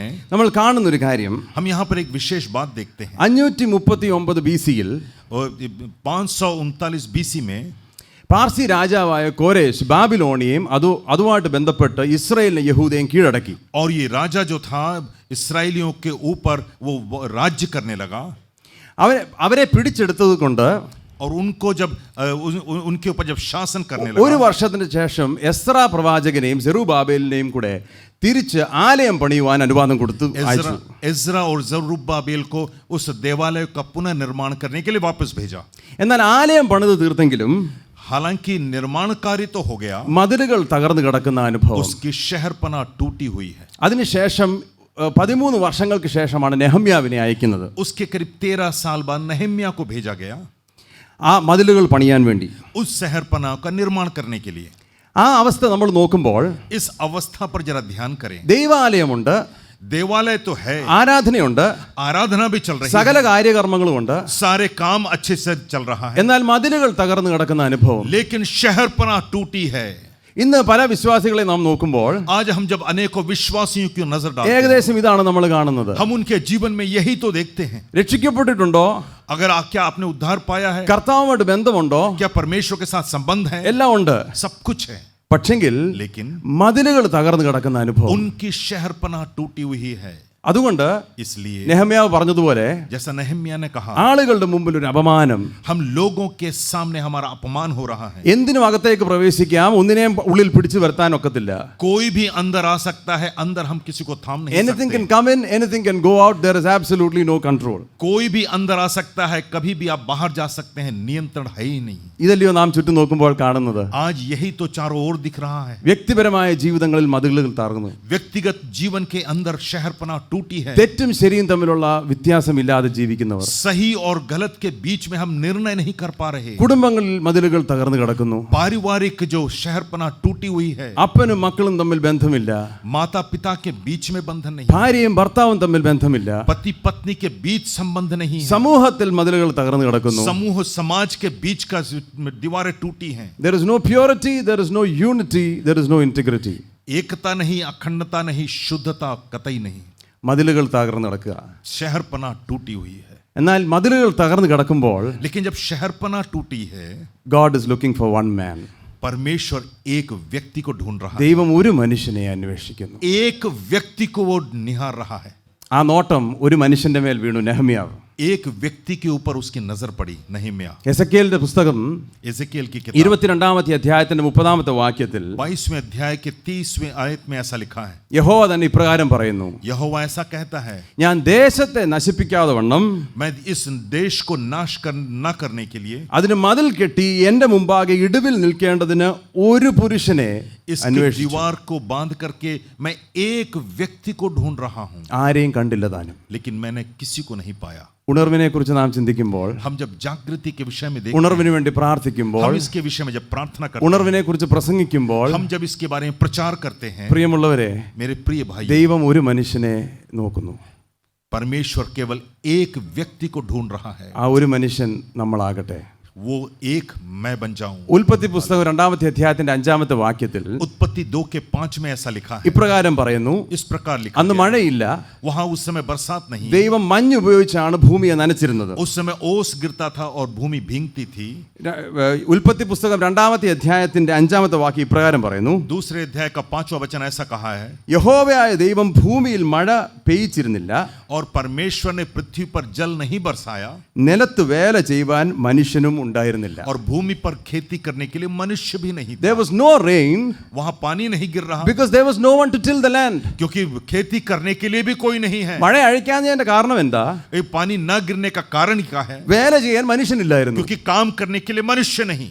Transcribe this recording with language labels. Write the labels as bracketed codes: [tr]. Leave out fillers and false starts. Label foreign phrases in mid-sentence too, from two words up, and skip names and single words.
[ml] നമ്മൾ കാണുന്ന ഒരു കാര്യം, [hi] हम यहाँ पर एक विशेष बात देखते हैं. [ml] 539 BC-യിൽ [hi] 539 BC में [ml] പാർസി രാജാവായ കോരേശ് ബാബിലോണിയെയും അതുമായിട്ട് ബന്ധപ്പെട്ട് ഇസ്രായേലിനെ യഹൂദയും കീഴടക്കി. [hi] और ये राजा जो था इस्राएलियों के ऊपर वो राज्य करने लगा. [ml] അവരെ പിടിച്ചെടുത്തത് കൊണ്ട് [hi] और उनको जब उनके ऊपर जब शासन करने [ml] ഒരു [hi] लगा, [ml] വർഷത്തിന് ശേഷം എസ്രാ പ്രവാചകനെയും സെറുബാബേലിനെയും കൂടെ തിരിച്ച് ആലയം പണിയുവാൻ അനുവാദം കൊടുത്തു അയച്ചു. [hi] एज्रा और जरुब्बाबेल को उस देवालय का पुनर्निर्माण करने के लिए वापस भेजा. [ml] എന്നാൽ ആലയം പണിത് തീർത്തെങ്കിലും [hi] हालांकि निर्माण कार्य तो हो गया, [ml] മതിലുകൾ തകർന്നു കിടക്കുന്ന അനുഭവം. [hi] उसकी शहरपना टूटी हुई है. [ml] അതിനുശേഷം 13 വർഷങ്ങൾക്ക് ശേഷമാണ് നെഹമ്യാവിനെ അയക്കുന്നത്. [hi] उसके करीब 13 साल बाद नहम्याह को भेजा गया [ml] ആ മതിലുകൾ പണിയാൻ വേണ്ടി, [hi] उस शहरपना का निर्माण करने के लिए. [ml] ആ അവസ്ഥ നമ്മൾ നോക്കുമ്പോൾ [hi] इस अवस्था पर जरा ध्यान करें. [ml] ദൈവാലയമുണ്ട്, [hi] देवालय तो है, [ml] ആരാധനയുണ്ട്, [hi] आराधना भी चल रही [ml] സകല [hi] है, [ml] കാര്യകർമ്മങ്ങളുമുണ്ട്, [hi] सारे काम अच्छे से चल रहा है, [ml] എന്നാൽ മതിലുകൾ തകർന്നു കിടക്കുന്ന അനുഭവം. [hi] लेकिन शहरपना टूटी है. [ml] ഇന്ന് പല വിശ്വാസികളെ നാം നോക്കുമ്പോൾ [hi] आज हम जब अनेकों विश्वासियों की नजर डालते हैं, [ml] ഏകദേശം ഇതാണ് നമ്മൾ കാണുന്നത്. [hi] हम उनके जीवन में यही तो देखते हैं. [ml] രക്ഷിക്കപ്പെട്ടിട്ടുണ്ടോ? [hi] अगर क्या आपने उद्धार पाया है? [ml] കർത്താവുമായിട്ട് ബന്ധമുണ്ടോ? [hi] क्या परमेश्वर के साथ संबंध है? [ml] എല്ലാം ഉണ്ട്. [hi] सब कुछ है. [ml] പക്ഷെങ്കിൽ [hi] लेकिन [ml] മതിലുകൾ തകർന്നു കിടക്കുന്ന അനുഭവം. [hi] उनकी शहरपनाह टूटी हुई है. [ml] അതുകൊണ്ട് [hi] इसलिए [ml] നെഹമ്യാവ് പറഞ്ഞതുപോലെ [hi] जैसा नहम्याह ने कहा, [ml] ആളുകളുടെ മുമ്പിൽ ഒരു അപമാനം, [hi] हम लोगों के सामने हमारा अपमान हो रहा है. [ml] എന്തിനും അകത്തേക്ക് പ്രവേശിക്കാം, ഒന്നിനെയും ഉള്ളിൽ പിടിച്ചു വരുത്താൻ ഒക്കത്തില്ല. [hi] कोई भी अंदर आ सकता है, अंदर हम किसी को थाम नहीं [en] Anything can [hi] सकते. [en] come in, anything can go out. There is absolutely no control. [hi] कोई भी अंदर आ सकता है, कभी भी आप बाहर जा सकते हैं, नियंत्रण है ही नहीं. [ml] ഇതല്ലയോ നാം ചുറ്റും നോക്കുമ്പോൾ കാണുന്നത്? [hi] आज यही तो चारों ओर दिख रहा है. [ml] വ്യക്തിപരമായ ജീവിതങ്ങളിൽ മതിലുകൾ തകർന്നു. [hi] व्यक्तिगत जीवन के अंदर शहरपनाह टूटी है. [ml] തെറ്റും ശരിയും തമ്മിലുള്ള വ്യത്യാസമില്ലാതെ ജീവിക്കുന്നവർ, [hi] सही और गलत के बीच में हम निर्णय नहीं कर पा रहे. [ml] കുടുംബങ്ങളിൽ മതിലുകൾ തകർന്നു കിടക്കുന്നു. [hi] पारिवारिक जो शहरपनाह टूटी हुई है, [ml] അപ്പനും മക്കളും തമ്മിൽ ബന്ധമില്ല, [hi] माता पिता के बीच में बंधन नहीं, [ml] ഭാര്യയും ഭർത്താവും തമ്മിൽ ബന്ധമില്ല, [hi] पति पत्नी के बीच संबंध नहीं है, [ml] സമൂഹത്തിൽ മതിലുകൾ തകർന്നു കിടക്കുന്നു. [hi] समूह समाज के बीच का दीवारें टूटी हैं. [en] There is no purity, there is no unity, there is no integrity. [hi] एकता नहीं, अखंडता नहीं, शुद्धता कतई नहीं. [ml] മതിലുകൾ തകർന്നു കിടക്കുക. [hi] शहरपनाह टूटी हुई है. [ml] എന്നാൽ മതിലുകൾ തകർന്നു കിടക്കുമ്പോൾ [hi] लेकिन जब शहरपनाह टूटी है, [en] God is looking for one man. [hi] परमेश्वर एक व्यक्ति को ढूंढ रहा है. [ml] ദൈവം ഒരു മനുഷ്യനെ അന്വേഷിക്കുന്നു. [hi] एक व्यक्ति को वो निहार रहा है. [ml] ആ നോട്ടം ഒരു മനുഷ്യന്റെ മേൽ വീണു, നെഹമ്യാവ്. [hi] एक व्यक्ति के ऊपर उसकी नजर पड़ी, नहम्याह. [ml] എസെക്കിയേലിന്റെ പുസ്തകം [hi] एजेकिएल की किताब [ml] 22 അധ്യായത്തിന്റെ 30 വാക്യത്തിൽ [hi] 22वें अध्याय के 30वें आयत में ऐसा लिखा है. [ml] യഹോവ തന്നെ ഇപ്രകാരം പറയുന്നു, [hi] यहोवा ऐसा कहता है, [ml] ഞാൻ ദേശത്തെ നശിപ്പിക്കാതെ വണ്ണം [hi] मैं इस देश को नाश न करने के लिए [ml] അതിന് മതിൽ കെട്ടി എന്റെ മുമ്പാകെ ഇടിവിൽ നിൽക്കേണ്ടതിന് ഒരു പുരുഷനെ [hi] इसकी [ml] അന്വേഷിച്ചു. [hi] दीवार को बांध करके मैं एक व्यक्ति को ढूंढ रहा हूं, [ml] ആരെയും കണ്ടില്ല താനും. [hi] लेकिन मैंने किसी को नहीं पाया. [ml] ഉണർവിനെ കുറിച്ച് നാം ചിന്തിക്കുമ്പോൾ, [hi] हम जब जागृति के विषय में देखते [ml] ഉണർവിന് വേണ്ടി [hi] हैं, [ml] പ്രാർത്ഥിക്കുമ്പോൾ, [hi] हम इसके विषय में जब प्रार्थना करते [ml] ഉണർവിനെ കുറിച്ച് പ്രസംഗിക്കുമ്പോൾ, [hi] हैं, हम जब इसके बारे में प्रचार करते हैं, [ml] പ്രിയമുള്ളവരെ, [hi] मेरे प्रिय भाई, [ml] ദൈവം ഒരു മനുഷ്യനെ നോക്കുന്നു. [hi] परमेश्वर केवल एक व्यक्ति को ढूंढ रहा है. [ml] ആ ഒരു മനുഷ്യൻ നമ്മളാകട്ടെ. [hi] वो एक मैं बन जाऊं. [ml] ഉൽപ്പത്തി പുസ്തകം 2 അധ്യായത്തിന്റെ 5 വാക്യത്തിൽ [hi] उत्पत्ति 2 के 5 में ऐसा लिखा है. [ml] ഇപ്രകാരം പറയുന്നു, [hi] इस प्रकार लिखा [ml] അന്ന് [hi] गया है. [ml] മഴയില്ല, [hi] वहां उस समय बरसात नहीं, [ml] ദൈവം മഞ്ഞ് ഉപയോഗിച്ചാണ് ഭൂമിയെ നനച്ചിരുന്നത്. [hi] उस समय ओस गिरता था और भूमि भींगती थी. [ml] ഉൽപ്പത്തി പുസ്തകം 2 അധ്യായത്തിന്റെ 5 വാക്യം ഇപ്രകാരം പറയുന്നു, [hi] दूसरे अध्याय का 5वां वचन ऐसा कहा है, [ml] യഹോവയായ ദൈവം ഭൂമിയിൽ മഴ പെയ്ച്ചിരുന്നില്ല, [hi] और परमेश्वर ने पृथ्वी पर जल नहीं बरसाया, [ml] നിലത്ത് വേല ചെയ്യുവാൻ മനുഷ്യനും ഉണ്ടായിരുന്നില്ല. [hi] और भूमि पर खेती करने के लिए मनुष्य भी नहीं था. [en] There was no rain [hi] वहां पानी नहीं गिर रहा, [en] because there was no one to till the land. [hi] क्योंकि खेती करने के लिए भी कोई नहीं है. [ml] മഴ അഴിക്കാഞ്ഞതിന്റെ കാരണം എന്താ? [hi] ये पानी न गिरने का कारण क्या है? [ml] വേല ചെയ്യാൻ മനുഷ്യനില്ലായിരുന്നു. [hi] क्योंकि काम करने के लिए मनुष्य नहीं.